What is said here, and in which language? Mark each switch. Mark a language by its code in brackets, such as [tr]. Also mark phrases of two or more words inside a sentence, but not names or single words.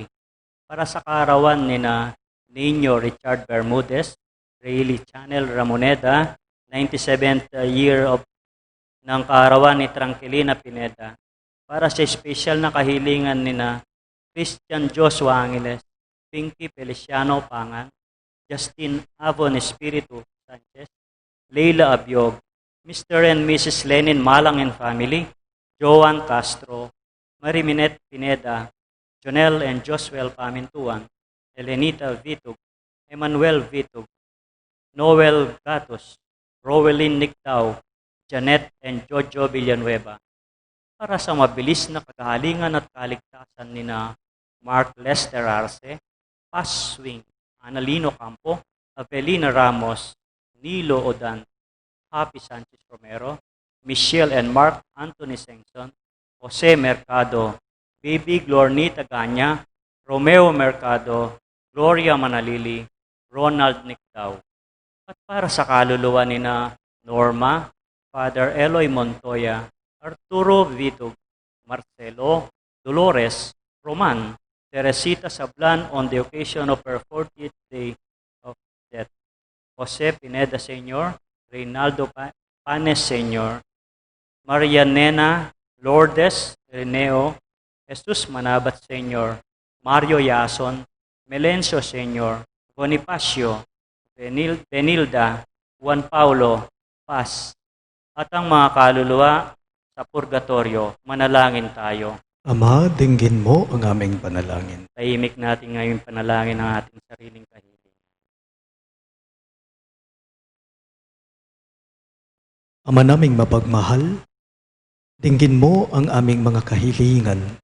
[tl] Para sa kaarawan ni na Nino Richard Bermudez, Rayleigh Channel Ramoneda, [en] 97th year of [tl] ng kaarawan ni Tranquilina Pineda. Para sa special na kahilingan ni na Christian Joshua Angeles, Pinky Feliciano Pangan, Justin Avon Espiritu Sanchez, Leila Abiog, Mr. [en] and Mrs. Lenin Malang and family, Joan Castro, Mariminette Pineda, Jonel and Josuel Pamintuan, Elenita Vitug, Emmanuel Vitug, Noel Gatos, Rowelyn Nictao, Janet and Jojo Villanueva. [tl] Para sa mabilis na kagalingan at kaligtasan ni na Mark Lester Arce, Paz Swing, Analino Campo, Avelina Ramos, Nilo Odan, Happy Sanchez Romero, Michelle and Mark Anthony Sengson, Jose Mercado, Baby Glornita Ganya, Romeo Mercado, Gloria Manalili, Ronald Nictao. At para sa kaluluwa ni na Norma, Father Eloy Montoya, Arturo Vitug, Marcelo, Dolores, Roman, Teresita Sablan [en] on the occasion of her 40th day of death. [tl] Jose Pineda Sr., Reynaldo Panes Sr., Maria Nena Lourdes Reneo, Jesus Manabat Sr., Mario Yason, Melencio Sr., Bonifacio, Benilda, Juan Paulo, Paz, at ang mga kaluluwa sa purgatorio. Manalangin tayo. Ama, dinggin mo ang aming panalangin. Tahimik natin ngayon panalangin ang ating sariling kahilingan. Ama naming mapagmahal, dinggin mo ang aming mga kahilingan.